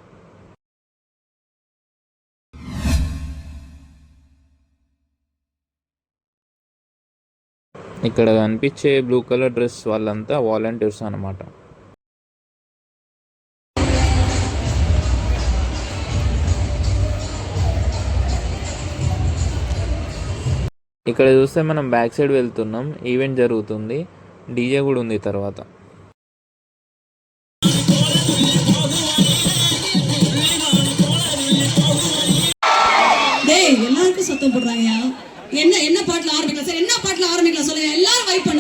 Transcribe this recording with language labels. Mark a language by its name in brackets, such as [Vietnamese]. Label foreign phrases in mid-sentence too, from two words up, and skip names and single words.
[Telugu] ఇక్కడ కనిపించే [English] blue colour dress [Telugu] వాళ్ళంతా వాలంటీర్స్ అన్నమాట. ఇక్కడ చూస్తే మనం [English] back side [Telugu] వెళ్తున్నాం. ఈవెంట్ జరుగుతుంది, డీజే కూడా ఉంది తర్వాత. [Tamil] எல்லாருக்கும் சத்தம் போடுறாங்க. என்ன என்ன பாட்டுல ஆரம்பிக்கலாம் சார், என்ன பாட்டுல ஆரம்பிக்கலாம் சொல்லுங்க, எல்லாரும் வைப் பண்ணுங்க.